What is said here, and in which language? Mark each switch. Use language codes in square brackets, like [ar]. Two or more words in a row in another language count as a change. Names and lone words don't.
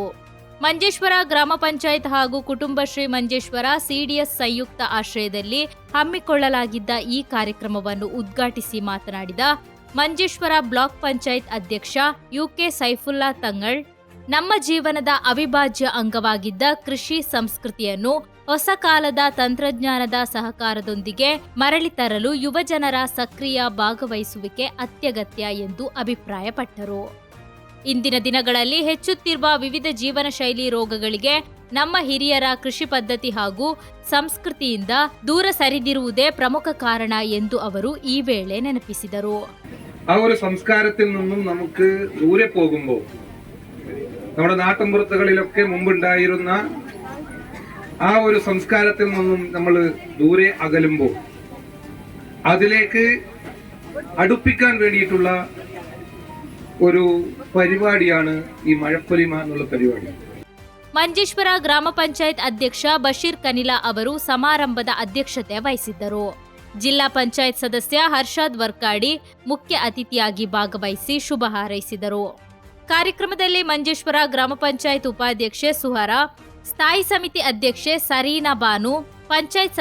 [kn] ಮಂಜೇಶ್ವರ ಗ್ರಾಮ ಪಂಚಾಯತ್ ಹಾಗೂ ಕುಟುಂಬಶ್ರೀ ಮಂಜೇಶ್ವರ ಸಿಡಿಎಸ್ ಸಂಯುಕ್ತ ಆಶ್ರಯದಲ್ಲಿ ಹಮ್ಮಿಕೊಳ್ಳಲಾಗಿದ್ದ ಈ ಕಾರ್ಯಕ್ರಮವನ್ನು ಉದ್ಘಾಟಿಸಿ ಮಾತನಾಡಿದ ಮಂಜೇಶ್ವರ ಬ್ಲಾಕ್ ಪಂಚಾಯತ್ ಅಧ್ಯಕ್ಷ ಯುಕೆ ಸೈಫುಲ್ಲಾ ತಂಗಳ್, ನಮ್ಮ ಜೀವನದ ಅವಿಭಾಜ್ಯ ಅಂಗವಾಗಿದ್ದ ಕೃಷಿ ಸಂಸ್ಕೃತಿಯನ್ನು ಹೊಸ ಕಾಲದ ತಂತ್ರಜ್ಞಾನದ ಸಹಕಾರದೊಂದಿಗೆ ಮರಳಿ ತರಲು ಯುವಜನರ ಸಕ್ರಿಯ ಭಾಗವಹಿಸುವಿಕೆ ಅತ್ಯಗತ್ಯ ಎಂದು ಅಭಿಪ್ರಾಯಪಟ್ಟರು. ಇಂದಿನ ದಿನಗಳಲ್ಲಿ ಹೆಚ್ಚುತ್ತಿರುವ ವಿವಿಧ ಜೀವನ ಶೈಲಿ ರೋಗಗಳಿಗೆ ನಮ್ಮ ಹಿರಿಯರ ಕೃಷಿ ಪದ್ಧತಿ ಹಾಗೂ ಸಂಸ್ಕೃತಿಯಿಂದ ದೂರ ಸರಿದಿರುವುದೇ ಪ್ರಮುಖ ಕಾರಣ ಎಂದು ಅವರು ಈ ವೇಳೆ ನೆನಪಿಸಿದರು. [ml] ആ ഒരു സംസ്കാരത്തിൽ നിന്നും നമുക്ക് ദൂരെ പോകുമ്പോൾ നമ്മുടെ നാട്ടിൻപുറത്തുകളിലൊക്കെ മുമ്പുണ്ടായിരുന്ന ആ ഒരു സംസ്കാരത്തിൽ നിന്നും നമ്മൾ ദൂരെ അകലുമ്പോൾ അതിലേക്ക് അടുപ്പിക്കാൻ വേണ്ടിയിട്ടുള്ള ഒരു പരിപാടിയാണ് ഈ മഴപ്പൊലിമ എന്നുള്ള പരിപാടി. [kn] ಮಂಜೇಶ್ವರ ಗ್ರಾಮ ಪಂಚಾಯತ್ ಅಧ್ಯಕ್ಷ ಬಶೀರ್ ಕನಿಲಾ ಅವರು ಸಮಾರಂಭದ ಅಧ್ಯಕ್ಷತೆ ವಹಿಸಿದ್ದರು. ಜಿಲ್ಲಾ ಪಂಚಾಯತ್ ಸದಸ್ಯ ಹರ್ಷಾದ್ ವರ್ಕಾಡಿ ಮುಖ್ಯ ಅತಿಥಿಯಾಗಿ ಭಾಗವಹಿಸಿ ಶುಭ ಹಾರೈಸಿದರು. ಕಾರ್ಯಕ್ರಮದಲ್ಲಿ ಮಂಜೇಶ್ವರ ಗ್ರಾಮ ಪಂಚಾಯತ್ ಉಪಾಧ್ಯಕ್ಷೆ ಸುಹರ, ಸ್ಥಾಯಿ ಸಮಿತಿ ಅಧ್ಯಕ್ಷೆ ಸರೀನಾ ಬಾನು, ಪಂಚಾಯತ್